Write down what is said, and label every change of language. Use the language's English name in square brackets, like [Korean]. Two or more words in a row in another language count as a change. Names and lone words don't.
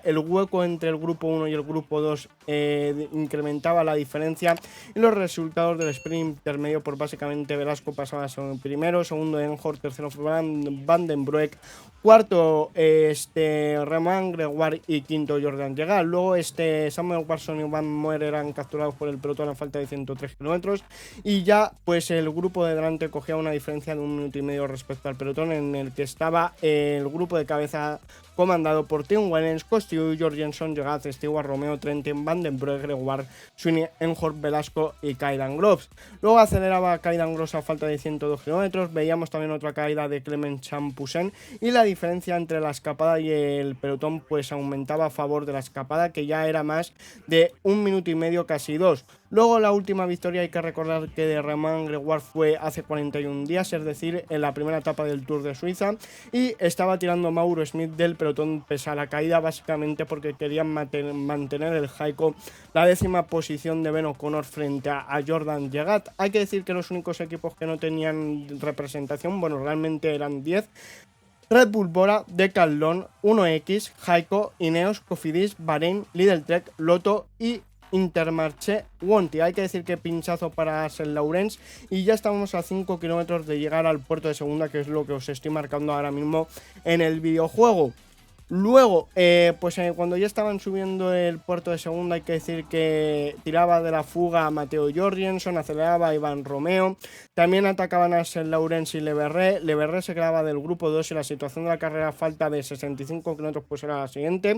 [Spanish] El hueco entre el grupo 1 y el grupo 2 incrementaba la diferencia, y los resultados del sprint intermedio, pues básicamente Velasco pasaba a ser primero, segundo Enhor, tercero Van Den Broek, cuarto Romain Gregoire y quinto Jordan Llegat. Luego Samuel Watson y Van Moer eran capturados por el pelotón a falta de 103 kilómetros, y ya pues el grupo de delante cogía una diferencia de 1 minuto y medio respecto al pelotón, en el que estaba el grupo de cabeza comandado por Tim Wellens, Costiu, Jorgenson, Llegat, Stewart, Romeo, Trentin, Van Den Broek, Gregoire, Sweeney, Enhor, Velasco y Kaydan Gross. Luego aceleraba Kaydan Gross a falta de 102 kilómetros. Veíamos también otra caída de Clement Champoussin, y la diferencia entre la escapada y el pelotón pues aumentaba a favor de la escapada, que ya era más de 1 minuto y medio, casi 2. Luego la última victoria, hay que recordar que de Romain Gregoire fue hace 41 días, es decir, en la primera etapa del Tour de Suiza, y estaba tirando Mauro Smith del pelotón pese a la caída, básicamente porque querían mantener el Jaico, la décima posición de Ben O'Connor frente a Jordan Llegat. Hay que decir que los únicos equipos que no tenían representación, bueno, realmente eran 10, Red Bull, Bora, Decathlon, 1X, Heiko, Ineos, Cofidis, Bahrein, Lidl Trek, Lotto y Intermarché Wonti. Hay que decir que pinchazo para Saint Laurens y ya estamos a 5 kilómetros de llegar al puerto de segunda, que es lo que os estoy marcando ahora mismo en el videojuego. Luego, cuando ya estaban subiendo el puerto de segunda, hay que decir que tiraba de la fuga a Matteo Jorgensen, aceleraba a Iván Romeo, también atacaban a Saint Laurens y Le Verret se quedaba del grupo 2 y la situación de la carrera a falta de 65 kilómetros pues era la siguiente.